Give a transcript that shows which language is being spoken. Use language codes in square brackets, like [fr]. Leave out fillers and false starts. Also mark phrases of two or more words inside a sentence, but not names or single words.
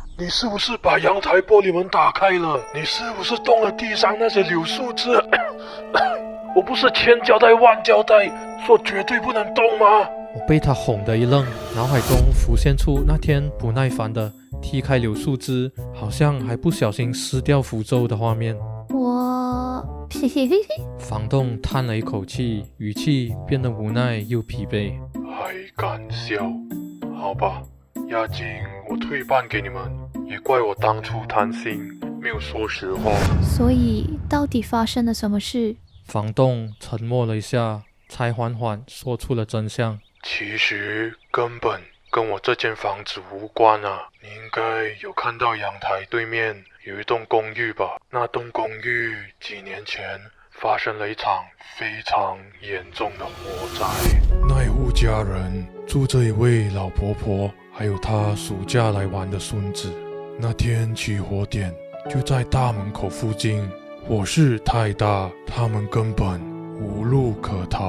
[zh] 你是不是把陽台玻璃門打開了？你是不是動了地上那些柳樹枝？我不是千交代萬交代，說絕對不能動嗎？我被他哄得一愣，腦海中浮現出那天不耐煩的踢開柳樹枝，好像還不小心撕掉符咒的畫面。房東嘆了一口氣，語氣變得無奈又疲憊。還敢笑？好吧，押金我退半給你們，也怪我當初貪心，沒有說實話。所以到底發生了什麼事？房東沉默了一下，才緩緩說出了真相。其實根本跟我這間房子無關啊！你應該有看到陽台對面有一棟公寓吧？那棟公寓幾年前發生了一場非常嚴重的火災，那一戶家人住着一位老婆婆，還有她暑假來玩的孫子。那天起火點就在大門口附近，火勢太大，他們根本無路可逃。